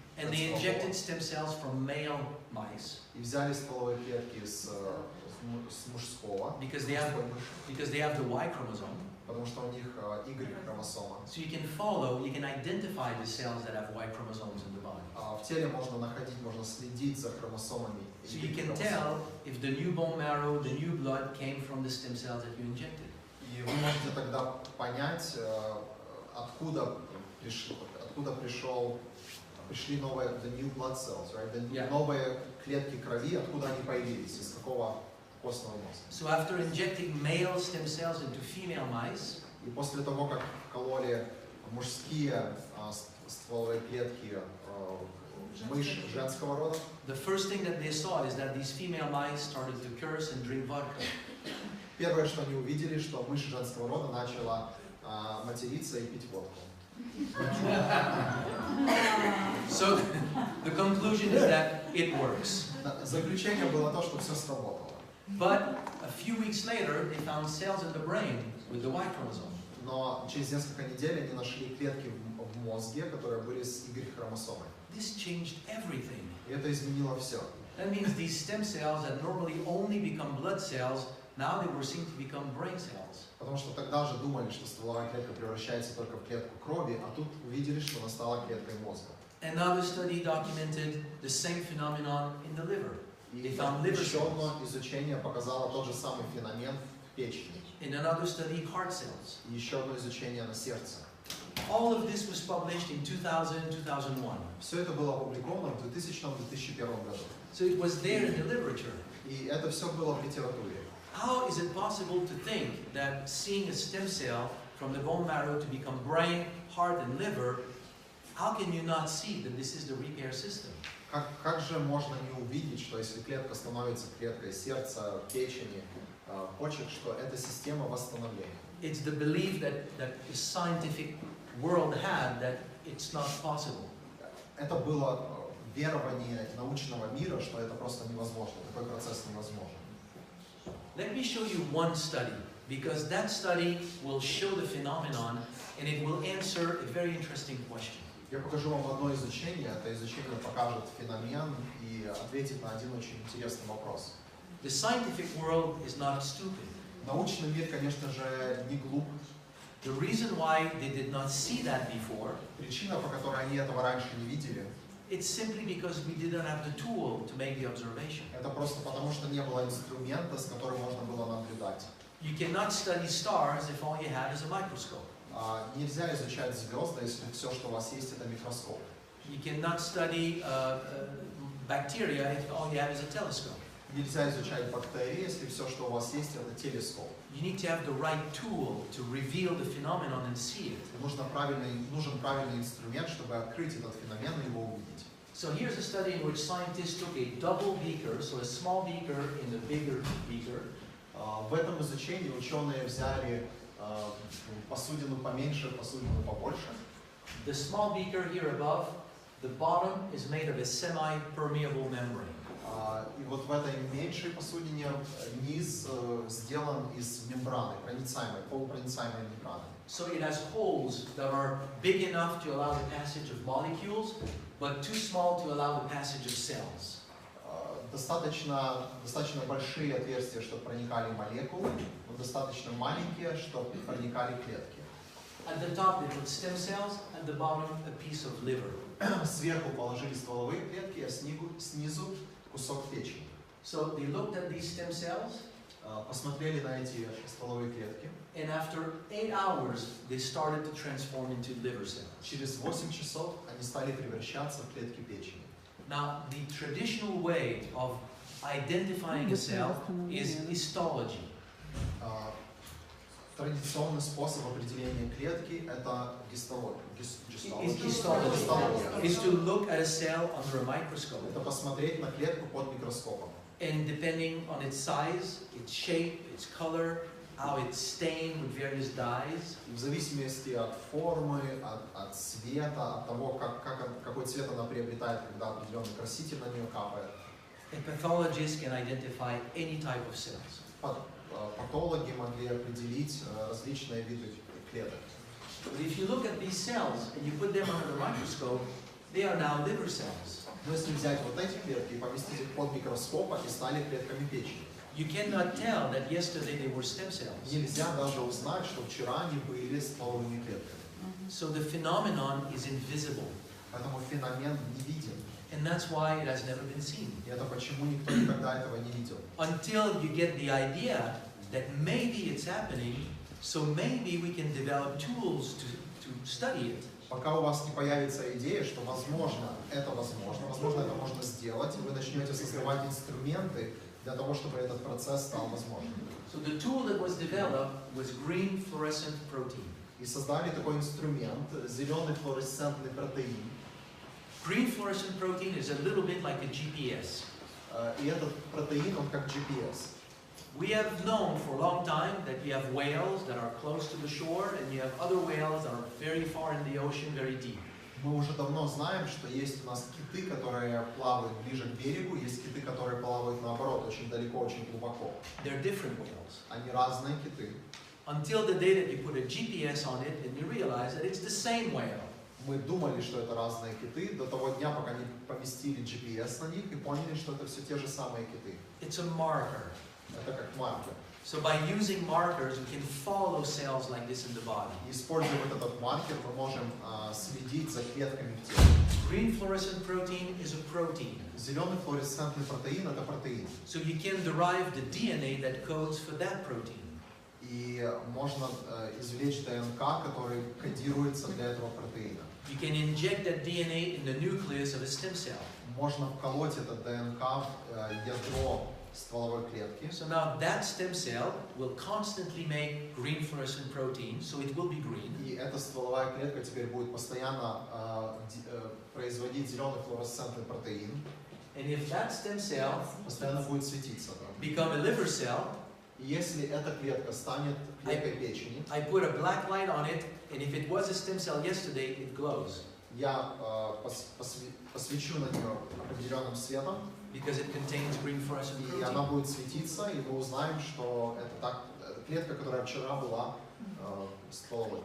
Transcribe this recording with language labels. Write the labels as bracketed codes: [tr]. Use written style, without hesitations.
[en] And they injected stem cells from male mice. [ru] И взяли стволовые клетки с мужского. [en] Because they have the Y chromosome. [ru] Потому что у них Y-хромосома. [en] So you can identify the cells that have Y chromosomes in the body. [ru] В теле можно следить за хромосомами. [en] So you can tell if the new bone marrow, the new blood came from the stem cells that you injected. [ru] И вы можете тогда понять, откуда пришли новые [en] the new blood cells, right? Новые клетки крови, откуда они появились, из какого костного мозга. So after injecting male stem cells into female mice, [ru] и после того, как вкололи мужские стволовые клетки мышь женского рода, [en] the first thing that they saw is that these female mice started to curse and drink vodka. [ru] Первое, что они увидели, что мышь женского рода начала материться и пить водку. [en] So the conclusion is that it works. [ru] Заключение было то, что все сработало. [en] But a few weeks later, they found cells in the brain with the Y chromosome. [ru] Но через несколько недель они нашли клетки в мозге, которые были с Y-хромосомой. [en] This changed everything. [ru] И это изменило все. [en] That means these stem cells that normally only become blood cells, now they were seen to become brain cells. [ru] Потому что тогда же думали, что стволовая клетка превращается только в клетку крови, а тут увидели, что она стала клеткой мозга. [en] Another study documented the same phenomenon in the liver. [ru] И [en] They found liver [ru] еще [en] cells. [ru] одно изучение показало тот же самый феномен в печени. [en] In another study, heart cells. [ru] И еще одно изучение на сердце. [en] All of this was published in 2000-2001. [ru] Все это было опубликовано в 2000-2001 году. [en] So it was there in the literature. [ru] И это все было в литературе. [en] How is it possible to think that seeing a stem cell from the bone marrow to become brain, heart, and liver, how can you not see that this is the repair system? [ru] Как же можно не увидеть, что если клетка становится клеткой сердца, печени, почек, что это система восстановления? [en] It's the belief that the scientific world had that it's not possible. [ru] Это было верование научного мира, что это просто невозможно, такой процесс невозможен. [en] Let me show you one study, because that study will show the phenomenon and it will answer a very interesting question. [ru] Я покажу вам одно изучение. Это изучение покажет феномен и ответит на один очень интересный вопрос. [en] The scientific world is not stupid. [ru] Научный мир, конечно же, не глуп. [en] The reason why they did not see that before, [ru] Причина, по которой они этого раньше не видели, [en] it's simply because we didn't have the tool to make the observation. [ru] это просто потому, что не было инструмента, с которым можно было наблюдать. [en] You cannot study stars if all you have is a microscope. [ru] Нельзя изучать звезды, если все, что у вас есть, это микроскоп. [en] You cannot study bacteria if all you have is a telescope. [ru] Нельзя изучать бактерии, если все, что у вас есть, это телескоп. [en] You need to have the right tool to reveal the phenomenon and see it. [ru] Нужен правильный инструмент, чтобы открыть этот феномен и его увидеть. [en] So here's a study in which scientists took a double beaker, so a small beaker in a bigger beaker. [ru] В этом изучении ученые взяли посудину поменьше, посудину побольше. [en] The small beaker here above, the bottom is made of a semi-permeable membrane. [ru] И вот в этой меньшей посудине низ сделан из мембраны, проницаемой, полупроницаемой мембраны. [en] So it has holes that are big enough to allow the passage of molecules, but too small to allow the passage of cells. [ru] Достаточно большие отверстия, чтобы проникали молекулы, но достаточно маленькие, чтобы проникали клетки. [en] At the top they put stem cells, at the bottom a piece of liver. [ru] Сверху положили стволовые клетки, а снизу кусок печени. [en] So they looked at these stem cells, [ru] Посмотрели на эти стволовые клетки. [en] and after 8 hours they started to transform into liver cells. [ru] Через 8 часов они стали превращаться в клетки печени. [en] Now the traditional way of identifying a cell is histology. [ru] Традиционный способ определения клетки – это гистология. [en] Is to look at a cell under a microscope. [ru] Это посмотреть на клетку под микроскопом. [en] And depending on its size, its shape, its color, how it's stained with various dyes, [ru] В зависимости от формы, от цвета, от того, какой цвет она приобретает, когда определенный краситель на нее капает. [en] a pathologist can identify any type of cells. [ru] Патологи могли определить различные виды клеток. [en] But if you look at these cells and you put them under the microscope, they are now liver cells. [ru] Но если взять вот эти клетки и поместить их под микроскоп, они стали клетками печени. [en] You cannot tell that yesterday they were stem cells. [ru] Нельзя даже узнать, что вчера они были стволовыми клетками. [en] So the phenomenon is invisible. [ru] Поэтому феномен не виден. [en] And that's why it has never been seen. [ru] И это почему никто никогда этого не видел. [en] Until you get the idea that maybe it's happening, so maybe we can develop tools to study it. [ru] Пока у вас не появится идея, что возможно это можно сделать, и вы начнете создавать инструменты для того, чтобы этот процесс стал возможным. [en] So the tool that was developed was green fluorescent protein. [ru] И создали такой инструмент, зеленый флуоресцентный протеин. [en] Green fluorescent protein is a little bit like a GPS. [ru] И этот протеин, он как GPS. [en] We have known for a long time that you have whales that are close to the shore and you have other whales that are very far in the ocean, very deep. [ru] Мы уже давно знаем, что есть у нас киты, которые плавают ближе к берегу, есть киты, которые плавают наоборот, очень далеко, очень глубоко. [en] They're different whales. [ru] Они разные киты. [en] Until the day that you put a GPS on it and you realize that it's the same whale. [ru] Мы думали, что это разные киты, до того дня, пока не поместили GPS на них и поняли, что это все те же самые киты. [en] It's a marker. [ru] Это как маркер. [en] So by using markers, we can follow cells like this in the body. [ru] Используя вот этот маркер, мы можем следить за клетками в теле. [en] Green fluorescent protein is a protein. [ru] Зеленый флуоресцентный протеин – это протеин. [en] So you can derive the DNA that codes for that protein. [ru] И можно извлечь ДНК, который кодируется для этого протеина. [en] You can inject that DNA in the nucleus of a stem cell. [ru] Можно вколоть это ДНК в ядро стволовой клетки. [en] So now that stem cell will constantly make green fluorescent protein, so it will be green. [ru] И эта стволовая клетка теперь будет постоянно производить зеленый флуоресцентный протеин. [en] And if that stem cell [ru] Постоянно будет светиться. [en] become a liver cell, [ru] И если эта клетка станет клеткой печени, [en] I put a black light on it, and if it was a stem cell yesterday, it glows. [ru] я посвечу на нее определенным светом, [en] Because it contains green fluorescent [ru] и она [en] protein. [ru] будет светиться, и мы узнаем, что это клетка, которая вчера была стволовой.